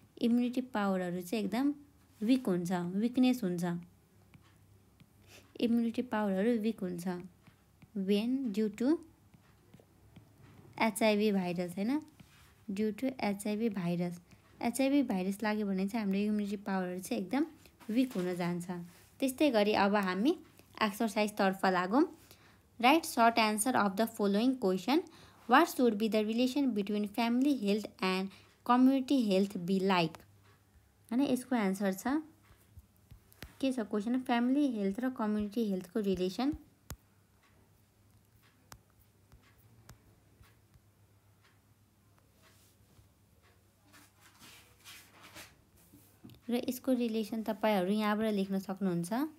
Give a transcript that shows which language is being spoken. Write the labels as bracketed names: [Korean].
[Nepali] Immunity पावरहरू चाहिँ एकदम week हुन्छ, विकनेस हुन्छ, इम्युनिटी पावरहरू विक हुन्छ [English] when due to HIV virus [Nepali] हैन, [English] Due to HIV virus. [Nepali] HIV virus लाग्यो भने चाहिँ हाम्रो इम्युनिटी पावरहरू चाहिँ एकदम विक हुन जान्छ। त्यस्तै गरी अब हामी एक्सर्साइजतर्फ लागौँ। [English] Write short answer of the following question. What should be the relation between family health and community health be like हैन। [Nepali] यसको एन्सर छ के छ क्वेसन, फ्यामिली हेल्थ र कम्युनिटी हेल्थको रिलेसन। र यसको रिलेसन तपाईहरु यहाँबाट लेख्न सक्नुहुन्छ।